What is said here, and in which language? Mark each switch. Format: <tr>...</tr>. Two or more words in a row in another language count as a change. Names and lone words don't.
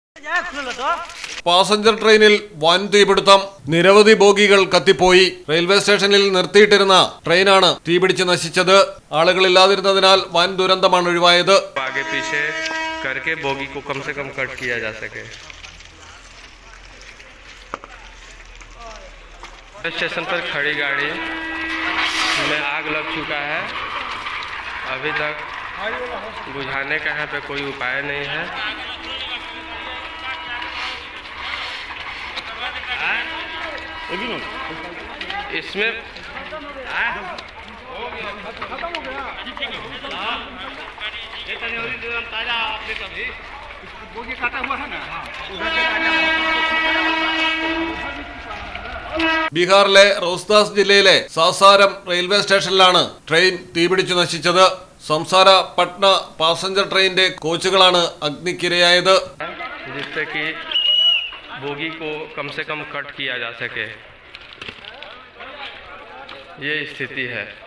<ml>പാസഞ്ചർ ട്രെയിനിൽ വൻ തീപിടുത്തം. നിരവധി ബോഗികൾ കത്തിപ്പോയി. റെയിൽവേ സ്റ്റേഷനിൽ നിർത്തിയിട്ടിരുന്ന ട്രെയിനാണ് തീപിടിച്ച് നശിച്ചത്. ആളുകളില്ലാതിരുന്നതിനാൽ വൻ ദുരന്തമാണ് ഒഴിവായത്.</ml> <hi>स्टेशन पर खड़ी गाड़ी में आग लग चुका है। अभी तक बुझाने का यहाँ पे कोई उपाय नहीं है। इसमें</hi> <ml>ബീഹാറിലെ റോസ്താസ് ജില്ലയിലെ സാസാരം റെയിൽവേ സ്റ്റേഷനിലാണ് ട്രെയിൻ തീപിടിച്ചു നശിച്ചത്. സംസാര പട്ന പാസഞ്ചർ ട്രെയിനിന്റെ കോച്ചുകളാണ് അഗ്നിക്കിരയായത്.</ml> <hi>जिससे कि बोगी को कम से कम कट किया जा सके, ये स्थिति है।</hi>